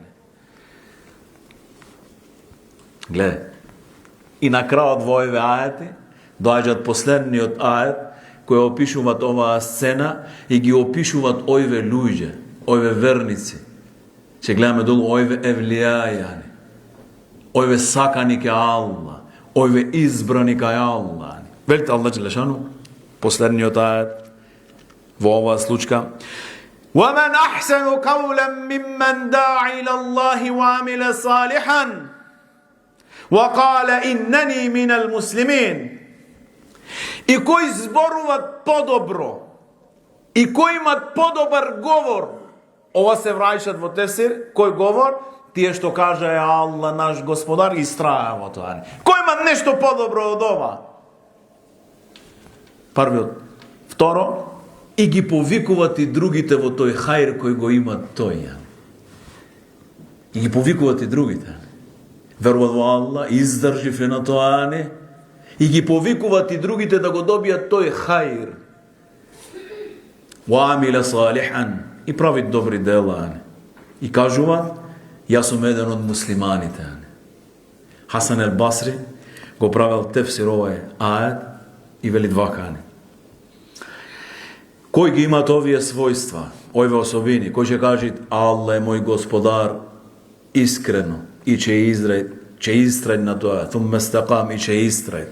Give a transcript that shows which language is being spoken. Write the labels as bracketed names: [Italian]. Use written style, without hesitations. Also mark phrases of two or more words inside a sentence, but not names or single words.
[Macedonian] Гледај, и на крајот во овие ајети доаѓаат последниот ајет кој опишуваат оваа сцена и ги опишуваат овие луѓе, овие верници. Ќе гледаме долу овие евлијаи, овие сакани кај Аллах, овие избрани кај Аллах. Велите [Arabic] الله جل شأنه, [Macedonian] последниот ајет во оваа случка: [Arabic] وَمَنْ أَحْسَنُ قَوْلًا مِّمَّنْ دَعَا إِلَى اللَّهِ وَعَمِلَ صَالِحًا وَقَالَ إِنَّنِي مِنَ الْمُسْلِمِينَ. [Macedonian] И кои зборуваат подобро, и кои имат подобар говор. Ова се враќаат во тефсир, кој говор? Тие што кажа е Аллах наш Господар, и страја во тоа. Кој има нешто подобро од ова? Првиот. Второ, и ги повикуваат и другите во тој хајр кој го имат тој. И ги повикуваат и другите. Веруваат во Аллах, издрживе на тоа, не? И ги повикуваат и другите да го добијат тој хајр. [Arabic] وَعَمِلَ صَالِحًا. [Macedonian] И правит добри дела. И кажуваат: јас сум еден од муслиманите. Хасан ел Басри го правил тефсир овај ајет и вели вака: кој ги имат овие својства? овие особини, кој ќе кажат Аллах е мој господар искрено и ќе истрајат на тоа, [Arabic] ثم استقام, [Macedonian] и ќе истрајат.